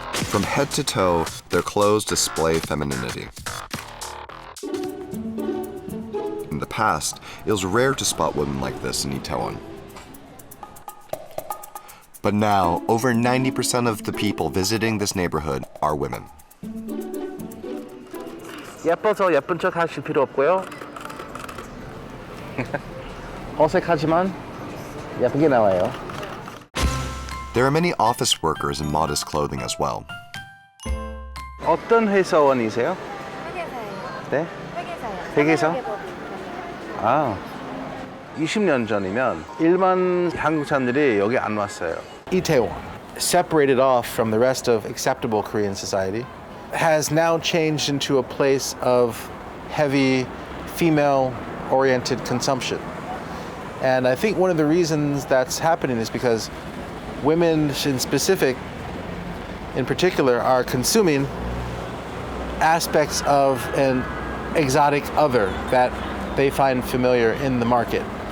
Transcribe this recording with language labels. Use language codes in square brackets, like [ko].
[en] From head to toe, their clothes display femininity. In the past, it was rare to spot women like this in Itaewon. But now, over 90% of the people visiting this neighborhood are women. [ko] 예뻐서 예쁜 척 하실 필요 없고요. 어색하지만 예쁘게 나와요. [en] There are many office workers in modest clothing as well. [ko] 어떤 회사원이세요? 회계사예요. 네? 회계사요. 회계사? 회계법인. 아, 20년 전이면 일반 한국 사람들이 여기 안 왔어요. [en] Itaewon, separated off from the rest of acceptable Korean society, has now changed into a place of heavy female-oriented consumption. And I think one of the reasons that's happening is because women in particular, are consuming aspects of an exotic other that they find familiar in the market.